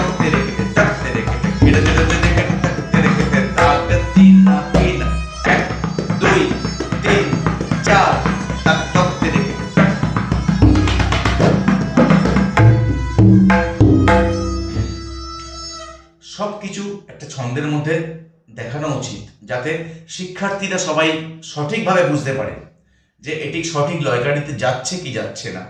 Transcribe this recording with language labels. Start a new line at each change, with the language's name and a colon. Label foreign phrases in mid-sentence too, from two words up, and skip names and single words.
Bangla: tere kete tak tere kete kete kete kete tere kete tak tina tina 1 2 3 4 tak tak tere kete সবকিছু একটা ছন্দের মধ্যে দেখানো উচিত, যাতে শিক্ষার্থীরা সবাই সঠিকভাবে বুঝতে পারে যে এটি সঠিক লয়কারিতে যাচ্ছে কি যাচ্ছে না।